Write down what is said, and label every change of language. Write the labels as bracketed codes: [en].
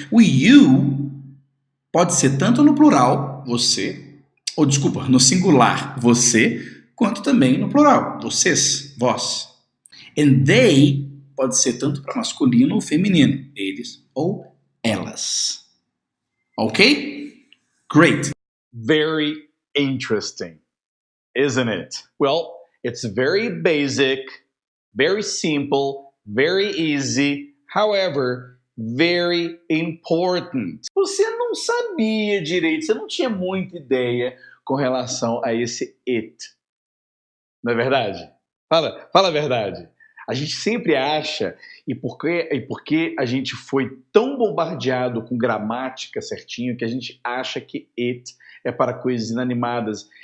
[pt] O you pode ser tanto no plural, você, ou desculpa, no singular, você, quanto também no plural, vocês, vós. And they pode ser tanto para masculino ou feminino, eles ou elas. [en] Ok? Great. Very interesting, isn't it? Well, it's very basic, very simple, very easy, however, very important. [pt] Você não sabia direito, você não tinha muita ideia com relação a esse it. Não é verdade? Fala a verdade. A gente sempre acha, e porque a gente foi tão bombardeado com gramática certinho, que a gente acha que it é para coisas inanimadas.